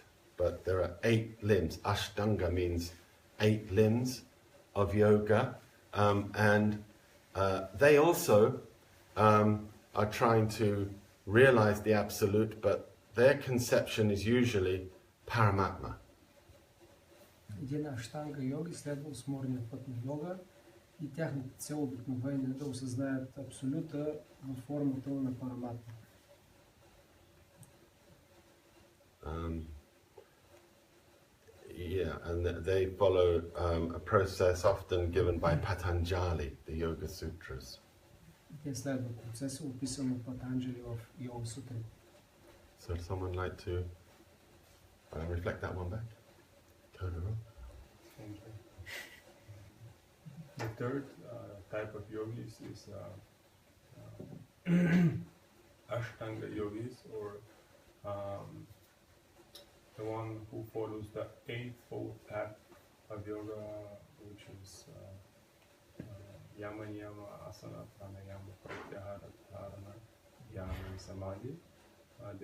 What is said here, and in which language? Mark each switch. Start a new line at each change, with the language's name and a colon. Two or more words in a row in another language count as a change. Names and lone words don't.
English: But there are 8 limbs. Ashtanga means 8 limbs of yoga, and they also are trying to realize the Absolute, but their conception is usually Paramatma.
Bulgarian: Един аштанга йоги следва осморния път на йога и тяхната цел обикновено е да осъзнаят Абсолюта в формата на Параматма.
English: Yeah, and they follow a process often given by Patanjali, the Yoga Sutras.
Bulgarian: Те следват процеса, описан от Патанджали в Йога Сутри.
English: So would someone like to reflect that one back? Turn it on. Thank you. The third type of yogis is Ashtanga yogis, or the one who follows the eightfold path of yoga, which is Yama, Niyama, Asana, Pranayama, Pratyahara, Dharana, Dhyana, and Samadhi.